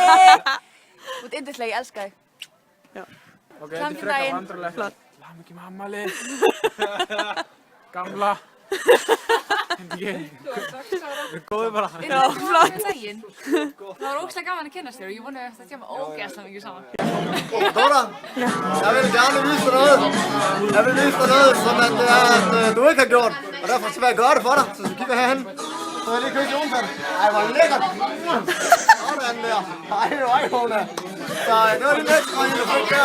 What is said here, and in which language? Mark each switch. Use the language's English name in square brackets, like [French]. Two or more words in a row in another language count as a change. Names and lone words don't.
[Icelandic] Þú ert yndisleg, ég elska þig. Ok, þetta er frekar vandrulegt. Hamingju með afmæli. Gamla. Við erum góðir bara. Já, flott. Það var ógeðslega gaman að kynnast þér og ég vona að þetta kemur ógeðslega mikið saman. [Danish] Dora, jeg vil gerne vise dig noget. Jeg vil vise dig noget, som du ikke har gjort. Og derfor vil jeg gøre det for dig. Så kigger herhen. Så jeg lige købe jordfald. Ej, hvor lækkert. Sådan der. Ej, hun er. Så det var det næste, jeg fik der.